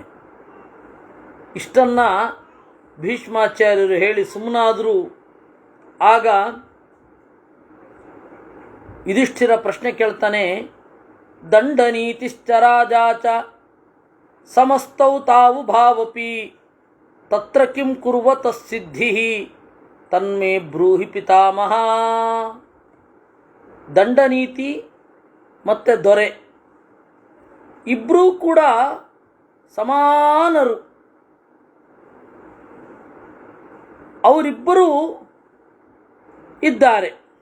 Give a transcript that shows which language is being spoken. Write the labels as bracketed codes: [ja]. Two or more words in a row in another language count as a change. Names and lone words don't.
[kn] ಇಷ್ಟನ್ನು ಭೀಷ್ಮಾಚಾರ್ಯರು ಹೇಳಿ ಸುಮ್ಮನಾದರೂ ಆಗ ಯುಧಿಷ್ಠಿರ ಪ್ರಶ್ನೆ ಕೇಳ್ತಾನೆ, [sa] ದಂಡನೀತಿಶ್ಚ ರಾಜಾಚ ಸಮಸ್ತೌ ತಾವು ಭಾವಪಿ ತತ್ರ ಕಿಂ ಕುರ್ವತ ಸಿದ್ಧಿ ತನ್ಮೇ ಬ್ರೂಹಿ ಪಿತಾಮಹ. [kn] ದಂಡನೀತಿ ಮತ್ತು ದೊರೆ ಇಬ್ಬರೂ ಕೂಡ ಸಮಾನರು. ಅವರಿಬ್ಬರೂ ಇದ್ದಾರೆ.